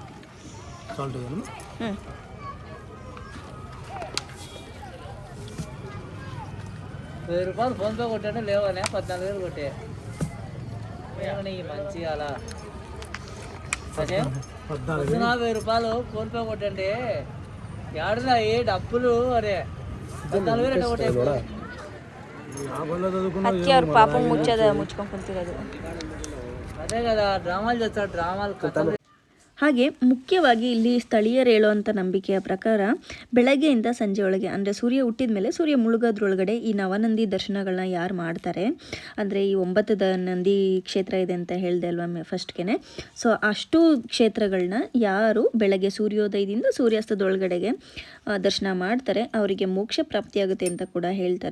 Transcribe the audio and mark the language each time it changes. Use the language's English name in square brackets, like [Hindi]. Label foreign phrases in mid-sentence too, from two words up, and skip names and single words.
[Telugu] ₹1000 ఫోన్ పే కొట్టాను, లేవనే 14,000 కొట్టే మంచి అలా ₹14,000 ఫోన్ పే కొట్టండి. ఏడున్నాయి డబ్బులు? అరే 14,000 కొట్టే. [Kannada] ಅವ್ರ ಪಾಪ ಮುಚ್ಕೊಂಡು ಕುಂತಿರೋದು. [Telugu] అదే కదా, డ్రామాలు చేస్తాడు, డ్రామాలు కథలు. [Kannada] ಹಾಗೆ ಮುಖ್ಯವಾಗಿ ಇಲ್ಲಿ ಸ್ಥಳೀಯರು ಹೇಳುವಂಥ ನಂಬಿಕೆಯ ಪ್ರಕಾರ ಬೆಳಗ್ಗೆಯಿಂದ ಸಂಜೆ ಒಳಗೆ ಅಂದರೆ ಸೂರ್ಯ ಹುಟ್ಟಿದ ಮೇಲೆ ಸೂರ್ಯ ಮುಳುಗೋದ್ರೊಳಗಡೆ ಈ ನವನಂದಿ ದರ್ಶನಗಳನ್ನ ಯಾರು ಮಾಡ್ತಾರೆ, ಅಂದರೆ ಈ 9 ನಂದಿ ಕ್ಷೇತ್ರ ಇದೆ ಅಂತ ಹೇಳಿದೆ ಅಲ್ವಾ ಫಸ್ಟ್ಗೆ. ಸೊ ಅಷ್ಟು ಕ್ಷೇತ್ರಗಳನ್ನ ಯಾರು ಬೆಳಗ್ಗೆ ಸೂರ್ಯೋದಯದಿಂದ ಸೂರ್ಯಾಸ್ತದೊಳಗಡೆಗೆ ದರ್ಶನ ಮಾಡ್ತಾರೆ ಅವರಿಗೆ ಮೋಕ್ಷ ಪ್ರಾಪ್ತಿಯಾಗುತ್ತೆ ಅಂತ ಕೂಡ ಹೇಳ್ತಾರೆ.